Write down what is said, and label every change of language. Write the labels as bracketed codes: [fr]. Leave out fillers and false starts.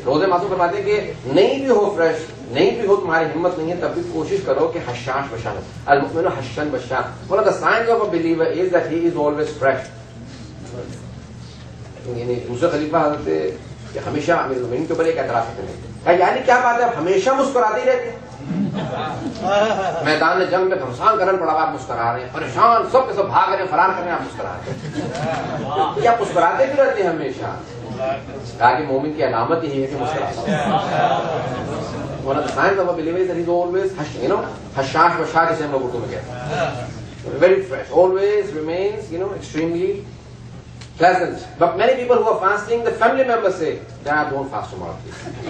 [ur] روزے معصوم فرماتے ہیں کہ نہیں بھی ہو فریش, نہیں بھی ہو, تمہاری ہمت نہیں ہے, تب بھی کوشش کرو کہ حشاش بشاش. [ar] المؤمن حشن بشاش. [en] One of the signs of a believer is that he is always fresh. [ur] یعنی دوسرے خلیفہ حضرت ہمیشہ امیر المومنین کے اوپر ایک اعتراض کرتے ہیں, یعنی کیا بات ہے, آپ ہمیشہ مسکراتے ہی رہتے ہیں. میدان جنگ میں گھمسان کرن پڑا, آپ مسکرا رہے ہیں, پریشان سب کے سب بھاگ رہے ہیں, فرار کر رہے ہیں, آپ مسکرا رہے ہیں. کیا مسکراتے بھی رہتے ہیں ہمیشہ؟ کہا کہ مومن کی علامت یہی ہے کہ مسکراتا. [en] One of the signs of a believer is that he's always, hashash washash [ur] جسے ہم لوگ اردو میں کہتے ہیں. [en] Very fresh, always remains, extremely pleasant. But many people who are fasting, the family members say, Dad, don't fast tomorrow, please.